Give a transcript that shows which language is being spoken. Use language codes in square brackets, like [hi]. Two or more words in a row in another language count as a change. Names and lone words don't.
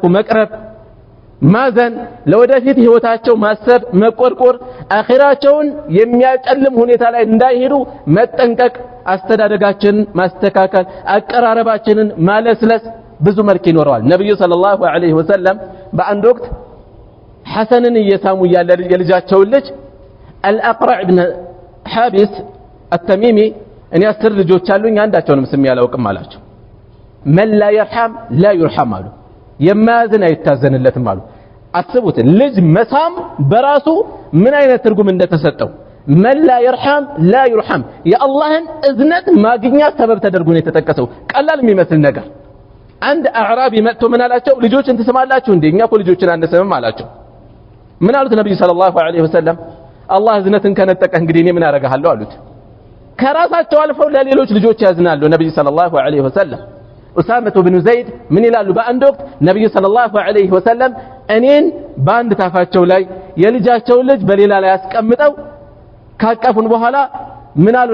[am] መቅረብ ማዘን ለወደፊት ህይወታቸው ማሰብ መቆርቆር አኺራቸውን የሚያጨልም ሁኔታ ላይ እንዳይሄዱ መጠንቀቅ አስተዳደጋችንን ማስተካከል አቀራረባችንን ማለስለስ ብዙ መልክ ይኖረዋል ነብዩ [ar] صلى الله عليه وسلم [am] በአንድ ወቅት ሐሰንን እየሳሙ ያለ የልጃቸው ልጅ አልአቅራዕ ኢብኑ ሐቢስ التميمي እኔ 10 ልጆች አሉኝ አንዳቸውንም ስም ያላውቅም አላቸው [ar] من لا يرحم لا يرحم [am] አሉ የማያዝን አይታዘንለትም አሉ አስቡት ልጅ መሳም በራሱ ምን አይነት ትርጉም እንደተሰጠው [ar] من لا يرحم لا يرحم [am] የአላህን እዝነት ማግኛ ሰበብ ተደርጎ ነው የተጠቀሰው ቀላል የሚመስል ነገር አንድ አዕራቢ መጥቶ ምን አላቸው ልጆችን ትስማላችሁ እንደኛ እኮ ልጆችን አንሰምም አላቸው ምን አሉት ነብዩ [ar] صلى الله عليه وسلم [am] አላህ እዝነትን ከነጠቀ እንግዲህ እኔ ምን አረጋለሁ አሉት ከራሳቸው አልፈው ለሌሎች ልጆች ያዝናሉ ነብዩ [ar] صلى الله عليه وسلم [am] ኡሳማ ብኑ ዘይድ ምን ይላሉ በአንድ ወቅት ነብዩ [ar] صلى الله عليه وسلم [am] እኔን በአንድ ታፋቸው ላይ የልጃቸው ልጅ በሌላ ላይ አስቀምጠው ካቀፉን በኋላ ምን አሉ